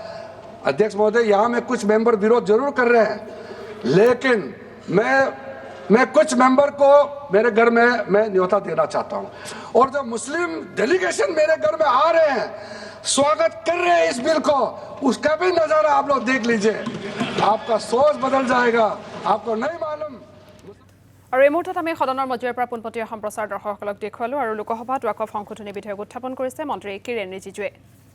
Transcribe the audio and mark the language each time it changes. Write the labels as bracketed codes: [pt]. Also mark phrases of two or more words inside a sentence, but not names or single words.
[hi] अध्यक्ष महोदय, यहाँ में कुछ मेंबर विरोध जरूर कर रहे हैं, लेकिन मैं कुछ मेंबर को मेरे घर में मैं न्योता देना चाहता हूँ। और जो मुस्लिम डेलीगेशन मेरे घर में आ रहे हैं, स्वागत कर रहे हैं इस बिल को, उसका भी नजारा आप लोग देख लीजिए। आपका सोच बदल जाएगा, आपको नहीं मालूम। [as] और এই মুহূৰ্তত আমি সদনৰ মজিয়াৰ পৰা পোনপটীয়া সম্প্ৰচাৰ দৰ্শকসকলক দেখুৱালো আৰু লোকসভাত ৱাকফ সংশোধনী বিধেয়ক উত্থাপন কৰিছে মন্ত্ৰী কিৰেণ ৰিজিজুৱে।